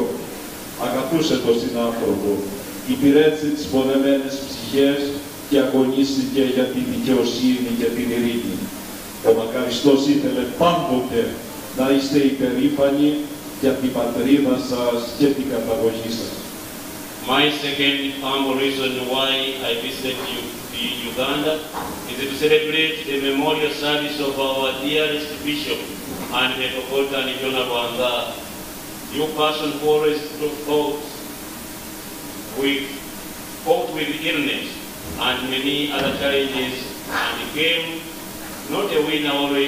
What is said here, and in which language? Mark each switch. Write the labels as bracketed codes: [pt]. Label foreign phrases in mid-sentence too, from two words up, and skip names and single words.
[el] Αγαπούσε τον συνάνθρωπο, υπηρέτησε τις πονεμένες ψυχές και αγωνίστηκε για τη δικαιοσύνη και την ειρήνη. Ο μακαριστός ήθελε πάντοτε να είστε υπερήφανοι για την πατρίδα σας και την καταγωγή σας. [en] My second humble reason why I visited Uganda is to celebrate the memorial service of our dearest Bishop and Metropolitan John Lwanga. You person who always fought with illness and many other challenges and became not a winner always.